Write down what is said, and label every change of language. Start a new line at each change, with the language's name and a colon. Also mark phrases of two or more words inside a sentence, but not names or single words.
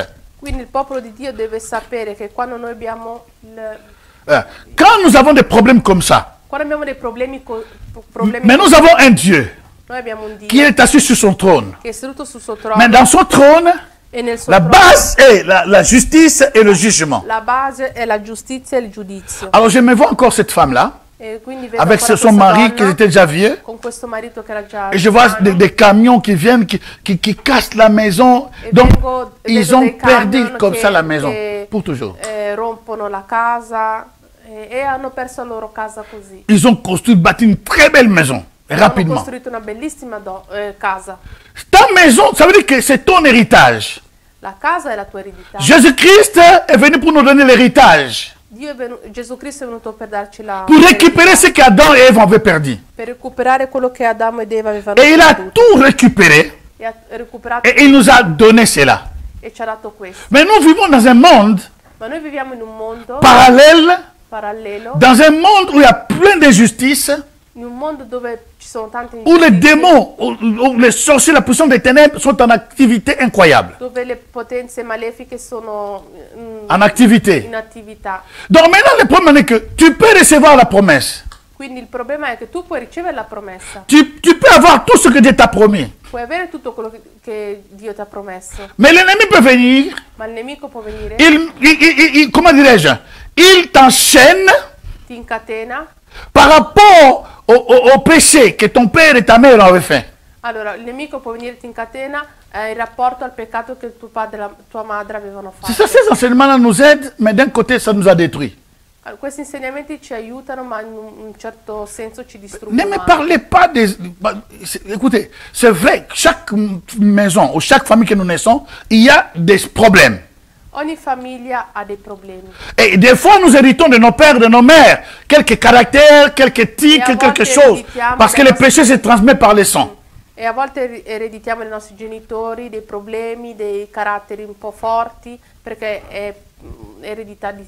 Italian: Quindi il popolo di Dio deve sapere che quando noi abbiamo,
French: Quand nous avons des problèmes comme ça,
Italian: quando abbiamo dei problemi,
French: mais nous avons un Dieu
Italian: noi abbiamo un Dio
French: qui est assis sur son trône.
Italian: che è seduto sul suo trono
French: Mais dans son trône,
Italian: e nel suo
French: la
Italian: trono
French: base est la justice et le jugement.
Italian: la base è la giustizia e il giudizio.
French: Alors je me vois encore cette femme-là,
Italian: E quindi vedo
French: avec
Italian: ancora
French: son
Italian: questa
French: mari
Italian: donna
French: qui était déjà vieux.
Italian: con questo marito che era già
French: Et je vois
Italian: anziano.
French: des camions qui viennent, qui cassent la maison.
Italian: E
French: Donc,
Italian: vedo
French: ils ont
Italian: dei
French: perdu
Italian: camion
French: comme
Italian: che-
French: ça la maison,
Italian: che,
French: pour toujours.
Italian: rompono la casa e hanno perso la loro casa così.
French: Ils ont construit, bâti une très belle maison,
Italian: Hanno
French: rapidement.
Italian: costruito una bellissima casa.
French: Ta maison, ça veut dire que c'est ton héritage.
Italian: La casa è la tua eredità.
French: Jésus-Christ est venu pour nous donner l'héritage,
Italian: Gesù Cristo è venuto per darci la
French: pour récupérer ce qu'Adam et Ève avaient perdu.
Italian: per recuperare quello che Adamo ed Eva avevano
French: Et il a
Italian: perduto.
French: tout récupéré,
Italian: E ha recuperato
French: et il nous a donné cela.
Italian: e ci ha dato questo.
French: Mais nous vivons dans un monde
Italian: Ma noi viviamo in un mondo
French: parallèle,
Italian: parallelo,
French: dans un monde où il y a plein d'injustices,
Italian: in un mondo dove ci sono tante
French: où les
Italian: ingiustizie,
French: démons, où les sorciers, la puissance des ténèbres sont en activité incroyable.
Italian: dove le potenze malefiche sono
French: En activité.
Italian: in attività.
French: Donc maintenant, le problème est que tu peux recevoir la promesse.
Italian: Quindi il problema è che tu puoi ricevere la promessa,
French: Tu peux avoir tout ce que Dieu t'a promis.
Italian: puoi avere tutto quello che Dio ti ha promesso,
French: Mais l'ennemi peut venir,
Italian: ma il nemico può venire,
French: comment dirais-je, il t'enchaîne
Italian: ti incatena.
French: par rapport au péché que ton père et ta mère avaient fait.
Italian: Allora, il nemico può venire ti incatena in rapporto al peccato che tuo padre e tua madre avevano
French: C'est
Italian: fatto.
French: ça, ces enseignements-là nous aident, mais d'un côté, ça nous a détruits.
Italian: Allora, questi insegnamenti ci aiutano, ma in un certo senso ci
French: Ne
Italian: distruggono.
French: me
Italian: anche.
French: parlez pas des... Écoutez, c'est vrai, chaque maison ou chaque famille que nous naissons, il y a des problèmes.
Italian: Ogni famiglia ha dei problemi.
French: Et des fois, nous héritons de nos pères, de nos mères, quelques caractères, quelques tics, quelque chose. Parce que le péché se transmet par le sang.
Italian: E a volte ereditiamo dai nostri genitori dei problemi, dei caratteri un po' forti, perché è eredità di...